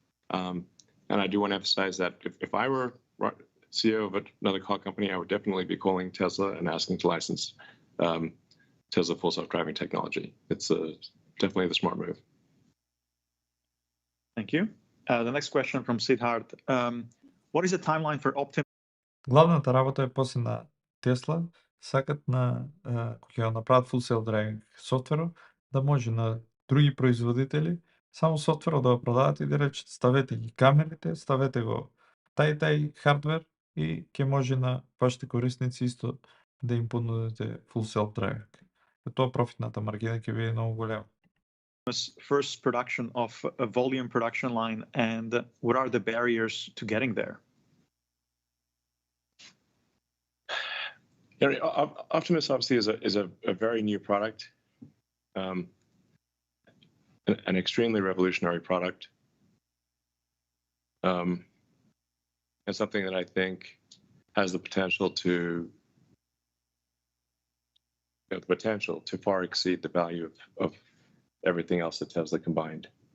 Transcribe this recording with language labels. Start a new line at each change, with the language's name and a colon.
English: And I do want to emphasize that if I were CEO of another car company, I would definitely be calling Tesla and asking to license Tesla full self-driving technology. It's definitely the smart move. Thank you. The next question from Siddharth. What is the timeline for Optim?
Macedonian: Главната работа е после на Тесла, сакат на кога ќе го направат full self-driving софтверот, да може на други производители само софтверот да го продават и да речат ставете ги камерите, ставете го тај хардвер и ќе може на вашите корисници исто да им понудите full self-driving. Тоа профитната маргина ќе биде многу голема.
English: First production of a volume production line, and what are the barriers to getting there? Optimus obviously is a very new product, an extremely revolutionary product, and something that I think has the potential to far exceed the value of everything else that Tesla combined.